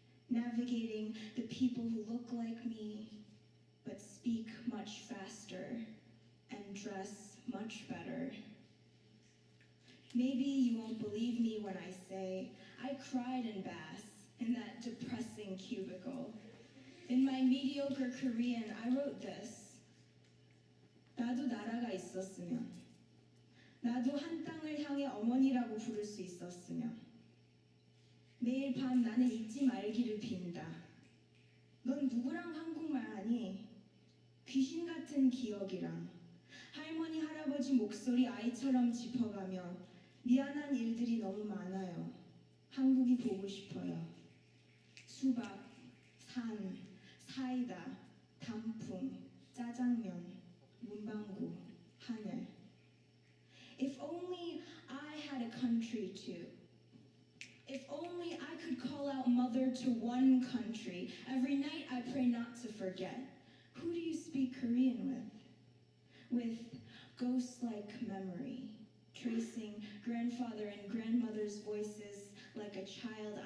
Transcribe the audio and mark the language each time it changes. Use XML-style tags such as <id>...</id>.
<en>Navigating the people who look like me, but speak much faster and dress much better. Maybe you won't believe me when I say I cried in Bass in that depressing cubicle. In my mediocre Korean, I wrote this.</en> <ko>나도 나라가 있었으면, 나도 한 땅을 향해 어머니라고 부를 수 있었으면, 매일 밤 나는 잊지 말기를 빈다. 넌 누구랑 한국말 하니? 귀신 같은 기억이랑 할머니 할아버지 목소리 아이처럼 짚어가며 미안한 일들이 너무 많아요. 한국이 보고 싶어요. 수박, 산, 사이다, 단풍, 짜장면, 문방구, 하늘.</ko> <en>If only I had a country too. If only I could call out mother to one country. Every night I pray not to forget. Who do you speak Korean with? With ghost-like memory, tracing grandfather and grandmother's voices like a child.</en>